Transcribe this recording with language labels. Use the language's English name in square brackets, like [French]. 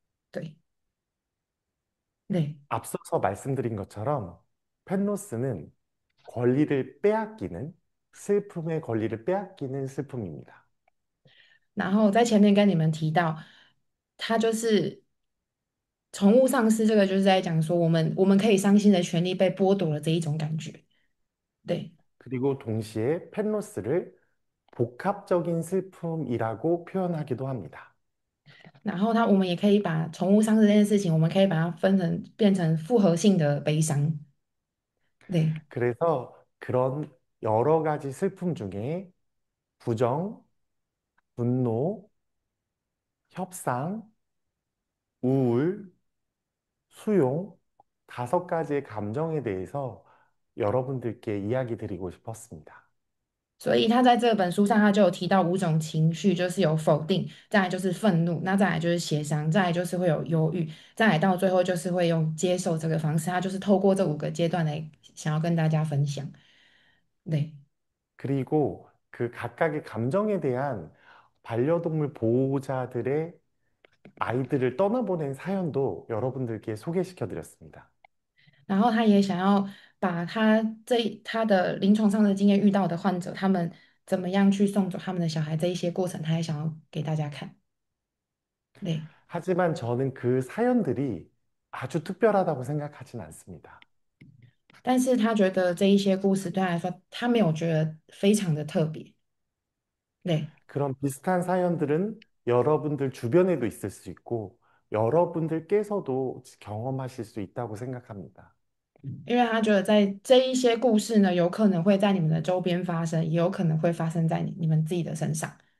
[Chinese] 对对。 [Korean] 앞서서 말씀드린 것처럼 펜로스는 권리를 빼앗기는 슬픔의 권리를 빼앗기는 슬픔입니다. [Chinese] 然后在前面跟你们提到，他就是宠物丧失，这个就是在讲说我们可以伤心的权利被剥夺了这一种感觉。对， [Korean] 그리고 동시에 펜로스를 복합적인 슬픔이라고 표현하기도 합니다. [Chinese] 然后我们也可以把宠物丧失这件事情，我们可以把它变成复合性的悲伤。对， [Korean] 그래서 그런 여러 가지 슬픔 중에 부정, 분노, 협상, 우울, 수용, 5가지의 감정에 대해서 여러분들께 이야기 드리고 싶었습니다. [Chinese] 所以他在这本书上，他就有提到5种情绪，就是有否定，再来就是愤怒，那再来就是协商，再来就是会有忧郁，再来到最后就是会用接受这个方式，他就是透过这5个阶段来想要跟大家分享。对。 [Korean] 그리고 그 각각의 감정에 대한 반려동물 보호자들의 아이들을 떠나보낸 사연도 여러분들께 소개시켜 드렸습니다. [Chinese] 然后他也想要把他的临床上的经验遇到的患者，他们怎么样去送走他们的小孩这一些过程，他也想要给大家看。对， [Korean] 하지만 저는 그 사연들이 아주 특별하다고 생각하진 않습니다. [Chinese] 但是他觉得这一些故事对他来说，他没有觉得非常的特别。对， [Korean] 그런 비슷한 사연들은 여러분들 주변에도 있을 수 있고, 여러분들께서도 경험하실 수 있다고 생각합니다. [Chinese] 因为他觉得在这一些故事呢，有可能会在你们的周边发生，也有可能会发生在你们自己的身上。